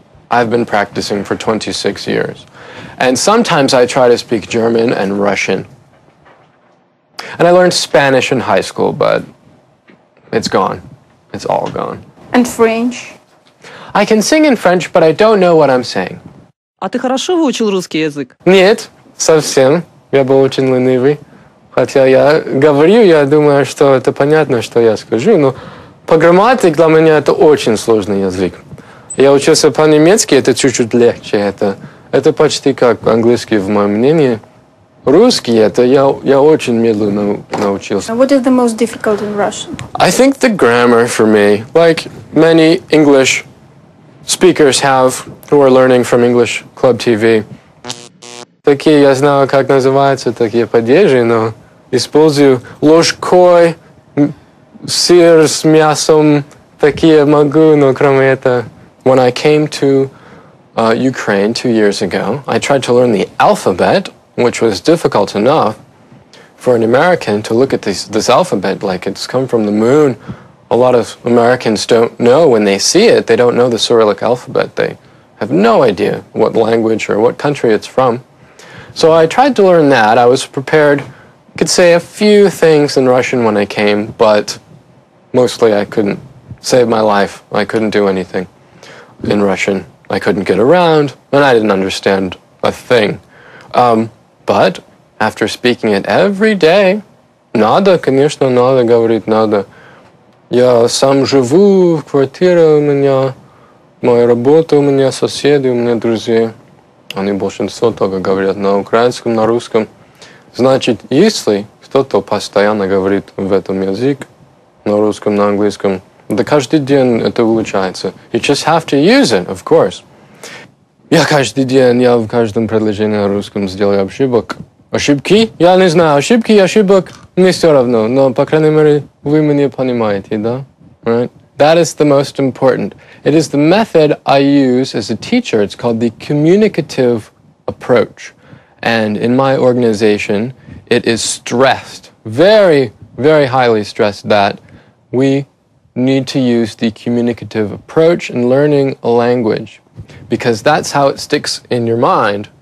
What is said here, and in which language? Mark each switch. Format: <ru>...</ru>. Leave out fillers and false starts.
<en>I've been practicing for 26 years. And sometimes I try to speak German and Russian. And I learned Spanish in high school, but it's gone. It's all gone. And French? I can sing in French, but I don't know what I'm saying.</en> <ru>А ты хорошо выучил русский язык? Нет, совсем. Я был очень ленивый. Хотя я говорю, я думаю, что это понятно, что я скажу, но по грамматике для меня это очень сложный язык. Я учился по-немецки, это чуть-чуть легче. Это почти как английский, в моем мнении. Русский, это я очень медленно научился.</ru> <en>What is the most difficult in Russian? I think the grammar for me, like many English speakers have who are learning from English Club TV.</en> <ru>Такие, я знаю, как называются такие падежи, но использую ложкой, сыр с мясом, такие могу, но кроме этого.</ru> <en>When I came to Ukraine 2 years ago, I tried to learn the alphabet, which was difficult enough for an American to look at this alphabet like it's come from the moon. A lot of Americans don't know when they see it, they don't know the Cyrillic alphabet. They have no idea what language or what country it's from. So I tried to learn that. I was prepared, could say a few things in Russian when I came, but mostly I couldn't save my life. I couldn't do anything in Russian. I couldn't get around, and I didn't understand a thing. But after speaking it every day,</en> <ru>надо, конечно, надо говорить, надо. Я сам живу, квартира у меня, моя работа у меня, соседи у меня, друзья. Они большинство только говорят на украинском, на русском. Значит, если кто-то постоянно говорит в этом языке, на русском, на английском, да каждый день это улучшается.</ru> <en>You just have to use it, of course.</en> <ru>Я каждый день, я в каждом предложении на русском сделаю ошибок. Ошибки? Я не знаю, ошибки и ошибок мне все равно, но, по крайней мере, вы меня понимаете, да?</ru> <en>Right? That is the most important. It is the method I use as a teacher. It's called the communicative approach. And in my organization, it is stressed, very, very highly stressed, that we need to use the communicative approach in learning a language, because that's how it sticks in your mind.</en>